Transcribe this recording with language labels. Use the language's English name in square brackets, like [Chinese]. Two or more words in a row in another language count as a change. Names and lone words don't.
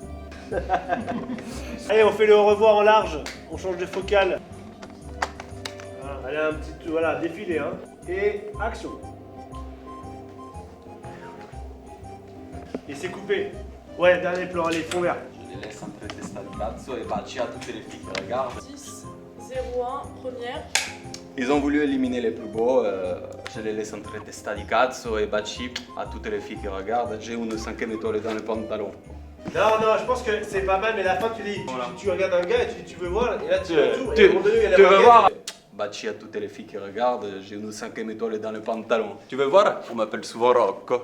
[French] Allez, on fait le au revoir en large. On change de focale. Voilà, allez, un petit. Voilà, défilé, hein. Et action. Et c'est coupé. Ouais, dernier plan, allez, fond vert. Je les laisse entre [Italian] testa di cazzo [French] et baci à toutes les filles qui regardent. 10, 0, 1 première. Ils ont voulu éliminer les plus beaux, je les laisse entre [Italian] testa di cazzo [French] et baci à toutes les filles qui regardent. J'ai une 5e étoile dans le pantalon. Non, non, je pense que c'est pas mal, mais la fin, tu dis. Voilà. Tu regardes un gars et tu veux voir, et là, tu Tu- retournes, tu- et à un moment donné, il y a la Tu veux baguette. voir? Baci à toutes les filles qui regardent, j'ai une 5e étoile dans le pantalon. Tu veux voir? On m'appelle souvent Rocco.